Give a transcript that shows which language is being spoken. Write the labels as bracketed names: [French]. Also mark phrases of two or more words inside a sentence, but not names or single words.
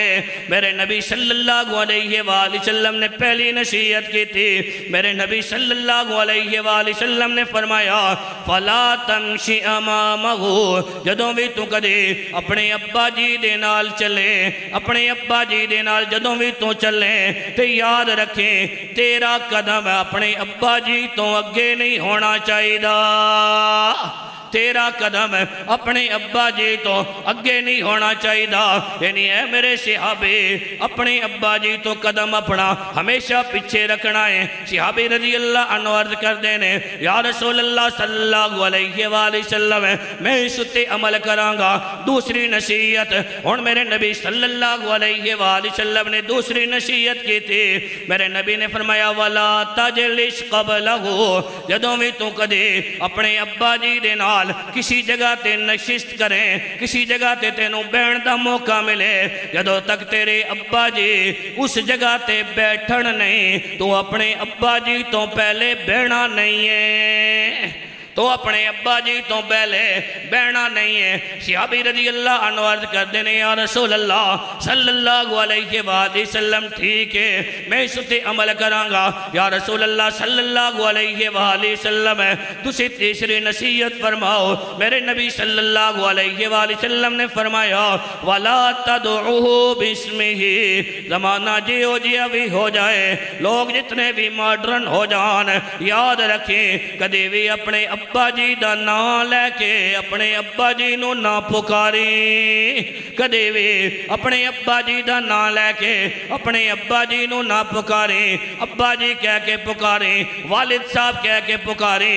[Punjabi] میرے نبی صلی اللہ علیہ وآلہ وسلم نے پہلی نصیحت کی تھی، میرے نبی صلی اللہ علیہ وآلہ وسلم نے فرمایا [Arabic] فلا تمشی امامہ، [Punjabi] جدوں بھی تو کدے اپنے ابا جی دے نال چلے، اپنے ابا جی دے نال جدوں بھی تو چلے تے یاد رکھیں تیرا قدم اپنے ابا جی تو اگے نہیں ہونا چاہیے، تیرا قدم اپنے ابا جی تو اگے نہیں ہونا چاہیے، یعنی اے میرے صحابی اپنے ابا جی تو قدم اپنا ہمیشہ پیچھے رکھنا ہے۔ صحابی رضی اللہ عنہ عرض کر دینے یا رسول اللہ صلی اللہ علیہ وآلہ وسلم میں اس تے عمل کراں گا۔ دوسری نصیحت، اور میرے نبی صلی اللہ علیہ وآلہ وسلم نے دوسری نصیحت کی تھی، میرے نبی نے [Arabic] فرمایا وَلَا تَجْلِسْ قَبْلَهُ، [Punjabi] جدوں بھی تو کدے اپنے ابا جی دے نال کسی جگہ تے نشست کریں، کسی جگہ تے تینوں بیٹھن دا موقع ملے، جدوں تک تیرے ابا جی اس جگہ تے بیٹھن نہیں تو اپنے ابا جی تو پہلے بیٹھنا نہیں ہے، تو اپنے ابا جی تو پہلے بیٹھنا نہیں ہے۔ صحابی رضی اللہ عنہ عرض کر دینے یا رسول اللہ صلی اللہ علیہ وآلہ وسلم ٹھیک ہے میں اس تے عمل کراں گا۔ یا رسول اللہ صلی اللہ علیہ وآلہ وسلم تسی تیسری نصیحت فرماؤ۔ میرے نبی صلی اللہ علیہ وآلہ وسلم نے فرمایا [Arabic] وَلَا تَدْعُهُ بِاسْمِهِ، [Punjabi] زمانہ جیو جیا بھی ہو جائے، لوگ جتنے بھی ماڈرن ہو جان، یاد رکھیں کدے بھی اپنے ابا جی دا نام لے کے اپنے ابا جی نو نہ پکاری، کدے بھی اپنے ابا جی دا نام لے کے اپنے ابا جی نو نہ پکاری، ابا جی کہہ کے پکاری، والد صاحب کہہ کے پکاری۔